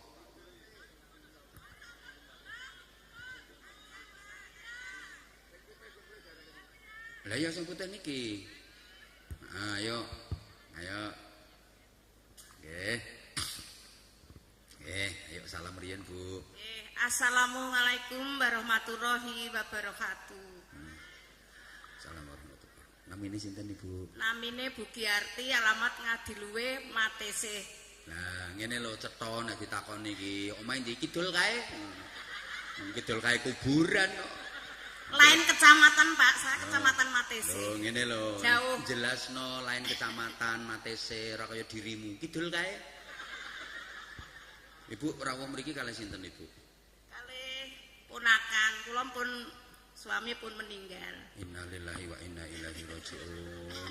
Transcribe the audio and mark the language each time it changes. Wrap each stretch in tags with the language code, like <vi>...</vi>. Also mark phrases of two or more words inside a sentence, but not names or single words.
<jv>Lah ya sing putih niki. Ayo. Nggih. Ayo salam riyen, Bu.</jv> <ar>السلام عليكم ورحمة الله وبركاته. السلام ورحمة الله.</ar> <jv>Namine sinten Ibu? Namine Bu Giarti, alamat Ngadiluwe, Matese. Nah, ngene lho cetha nek ditakoni iki, omahe ndi kidul kae? Kidul kae kuburan kok.</jv> <id>Lain kecamatan, Pak. Saya kecamatan Matese.</id> <jv>Lho, ngene lho.</jv> <id>Jauh.</id> <jv>Jelasno lain kecamatan Matese, ora kaya dirimu. Kidul kae. Ibu rawuh mriki kalih sinten, Ibu? Kalih ponakan, kula pun suami pun meninggal.</jv> <ar>إنا لله وإنا إليه راجعون.</ar>